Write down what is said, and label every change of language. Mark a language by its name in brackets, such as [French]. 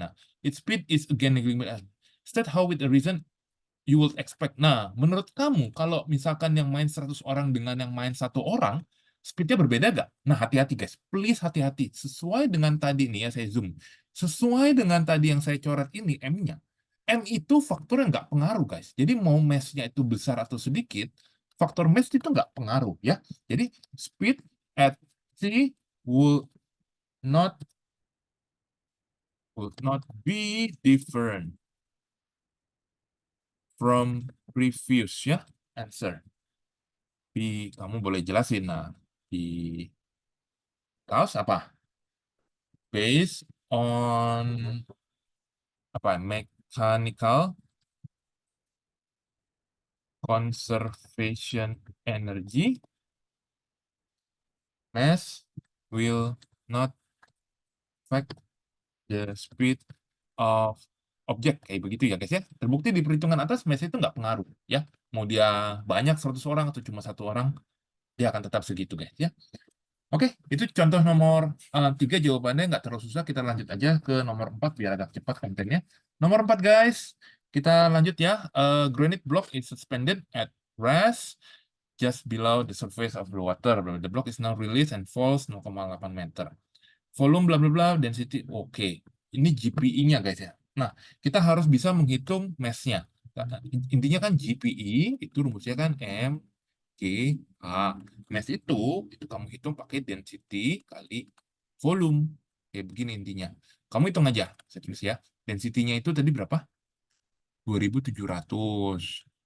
[English] Nah, its speed is again neglected. State how with a reason you will expect. [Indonesian] Nah, menurut kamu, kalau misalkan yang main 100 orang dengan yang main satu orang, speednya berbeda nggak? Nah, hati-hati guys. Please hati-hati. Sesuai dengan tadi nih ya, saya zoom. Sesuai dengan tadi yang saya coret ini, M-nya. M itu faktor yang nggak pengaruh guys. Jadi mau mass-nya itu besar atau sedikit, faktor mass itu nggak pengaruh ya. [English] Jadi speed at c not would not be different from previous ya answer. [Indonesian] Kamu boleh jelasin. Nah, because apa? Based on apa? [English] Mechanical conservation energy, mass will not affect the speed of object, [Indonesian] kayak begitu ya guys ya. Terbukti di perhitungan atas mass itu nggak pengaruh ya. Mau dia banyak 100 orang atau cuma 1 orang, dia akan tetap segitu guys ya. Oke, itu contoh nomor 3 jawabannya nggak terlalu susah. Kita lanjut aja ke nomor 4 biar agak cepat kontennya. Nomor 4 guys, kita lanjut ya. [English] Granite block is suspended at rest just below the surface of the water. The block is now released and falls 0,8 meter. [Indonesian] Volume bla bla bla, density, oke. Ini GPI-nya guys ya. Nah, kita harus bisa menghitung mass-nya. Intinya kan GPI itu rumusnya kan M G A. Mass itu kamu hitung pakai density kali volume. Kayak begini intinya. Kamu hitung aja, serius ya. Density-nya itu tadi berapa? 2700.